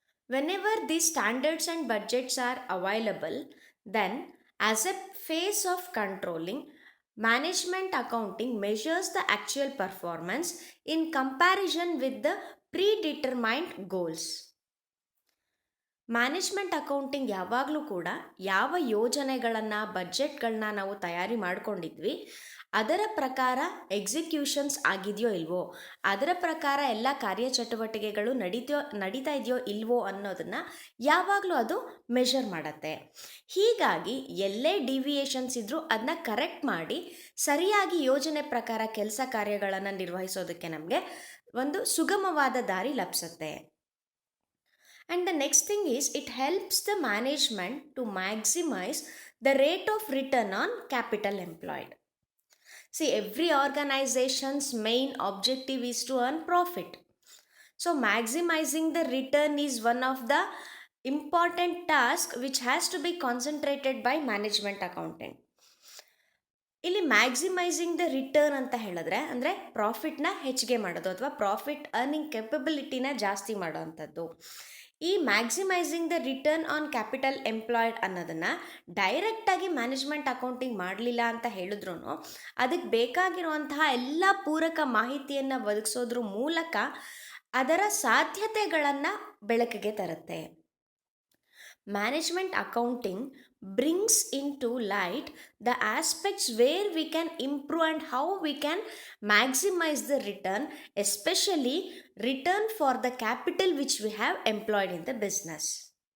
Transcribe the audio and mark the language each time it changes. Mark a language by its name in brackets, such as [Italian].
[English] Whenever these standards and budgets are available, then as a phase of controlling, management accounting measures the actual performance in comparison with the predetermined goals. [Kannada] Management accounting ಯಾವಾಗಲೂ ಕೂಡ ಯಾವ ಯೋಜನೆಗಳನ್ನು ಬಜೆಟ್ಗಳನ್ನ ನಾವು ತಯಾರಿ ಮಾಡ್ಕೊಂಡಿದ್ವಿ ಅದರ ಪ್ರಕಾರ ಎಕ್ಸಿಕ್ಯೂಷನ್ಸ್ ಆಗಿದೆಯೋ ಇಲ್ವೋ, ಅದರ ಪ್ರಕಾರ ಎಲ್ಲ ಕಾರ್ಯಚಟುವಟಿಕೆಗಳು ನಡೀತಾ ಇದೆಯೋ ಇಲ್ವೋ ಅನ್ನೋದನ್ನು ಯಾವಾಗಲೂ ಅದು ಮೆಷರ್ ಮಾಡುತ್ತೆ. ಹೀಗಾಗಿ ಎಲ್ಲೇ ಡಿವಿಯೇಷನ್ಸ್ ಇದ್ದರೂ ಅದನ್ನ ಕರೆಕ್ಟ್ ಮಾಡಿ ಸರಿಯಾಗಿ ಯೋಜನೆ ಪ್ರಕಾರ ಕೆಲಸ ಕಾರ್ಯಗಳನ್ನು ನಿರ್ವಹಿಸೋದಕ್ಕೆ ನಮಗೆ ಒಂದು ಸುಗಮವಾದ ದಾರಿ ಲಭಿಸುತ್ತೆ. [English] And the next thing is it helps the management to maximize the rate of return on capital employed. See, every organization's main objective is to earn profit. So maximizing the return is one of the important tasks which has to be concentrated by management accountant. [Kannada] ಇಲ್ಲಿ [English] maximising the return [Kannada] ಅಂತ ಹೇಳಿದ್ರೆ ಅಂದರೆ ಪ್ರಾಫಿಟ್ನ ಹೆಚ್ಚಿಗೆ ಮಾಡೋದು ಅಥವಾ profit earning ಕೆಪಬಿಲಿಟಿನ ಜಾಸ್ತಿ ಮಾಡೋವಂಥದ್ದು. ಈ [English] maximising the return on capital employed [Kannada] ಅನ್ನೋದನ್ನು ಡೈರೆಕ್ಟಾಗಿ ಮ್ಯಾನೇಜ್ಮೆಂಟ್ ಅಕೌಂಟಿಂಗ್ ಮಾಡಲಿಲ್ಲ ಅಂತ ಹೇಳಿದ್ರು ಅದಕ್ಕೆ ಬೇಕಾಗಿರುವಂತಹ ಎಲ್ಲ ಪೂರಕ ಮಾಹಿತಿಯನ್ನು ಒದಗಿಸೋದ್ರ ಮೂಲಕ ಅದರ ಸಾಧ್ಯತೆಗಳನ್ನು ಬೆಳಕಿಗೆ ತರುತ್ತೆ. [English] Management accounting brings into light the aspects where we can improve and how we can maximize the return, especially return for the capital which we have employed in the business.